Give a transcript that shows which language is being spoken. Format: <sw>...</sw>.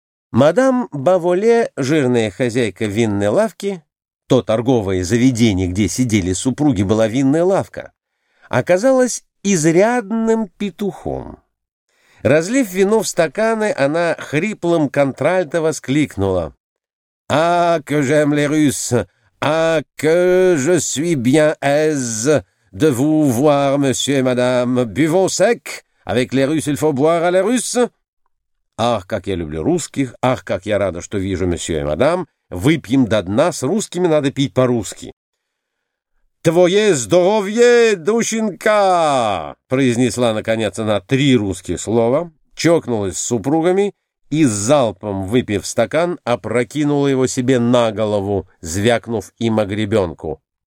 <ru>Мадам Баволе, жирная хозяйка винной лавки, то торговое заведение, где сидели супруги, была винная лавка, оказалась изрядным петухом. Разлив вино в стаканы, она хриплым контральто воскликнула:</ru> <fr>«А, que j'aime les Russes! А, que je suis bien aise!» «De vous voir, monsieur et madame, buvons sec! Avec les Russes, il faut boire à les Russes!»</fr> <ru>«Ах, как я люблю русских! Ах, как я рада, что вижу,</ru> <fr>monsieur et madame!</fr> <ru>Выпьем до дна, с русскими надо пить по-русски!» «Твое здоровье, душенька!» произнесла, наконец, она три русские слова, чокнулась с супругами и, залпом выпив стакан, опрокинула его себе на голову, звякнув им о гребенку.</ru>